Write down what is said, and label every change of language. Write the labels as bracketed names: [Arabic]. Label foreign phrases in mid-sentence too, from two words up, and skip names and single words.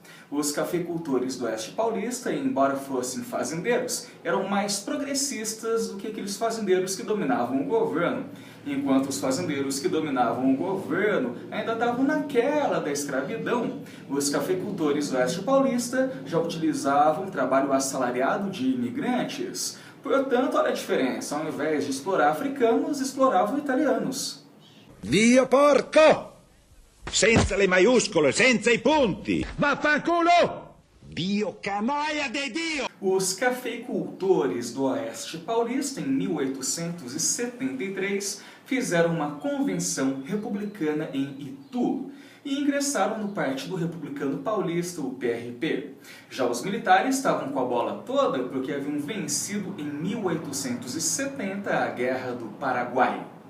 [Portuguese] Os cafeicultores do Oeste Paulista, embora fossem fazendeiros, eram mais progressistas do que aqueles fazendeiros que dominavam o governo, enquanto os fazendeiros que dominavam o governo ainda estavam naquela da escravidão. Os cafeicultores do Oeste Paulista já utilizavam trabalho assalariado de imigrantes. Portanto, olha a diferença, ao invés de explorar africanos, exploravam italianos. [Italian] Via porco! Senza le maiuscole, senza i punti! Vaffanculo! Dio canaglia de Dio! [Portuguese] Os cafeicultores do Oeste Paulista, em 1873, fizeram uma convenção republicana em Itu e ingressaram no Partido Republicano Paulista, o PRP. Já os militares estavam com a bola toda porque haviam vencido em 1870 a Guerra do Paraguai.